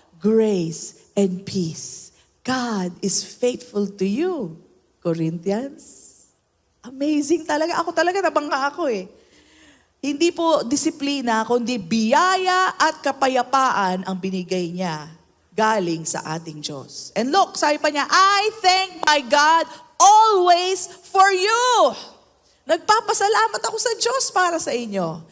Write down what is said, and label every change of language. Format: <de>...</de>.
<en>Grace and peace. God is faithful to you.</en> <tl>Corinthians. Amazing talaga. Ako talaga, nabangga ako eh. Hindi po disiplina, kundi biyaya at kapayapaan ang binigay niya galing sa ating Diyos.</tl> <en>And look,</en> <tl>sabi pa niya,</tl> <en>I thank my God always for you.</en> <tl>Nagpapasalamat ako sa Diyos para sa inyo.</tl>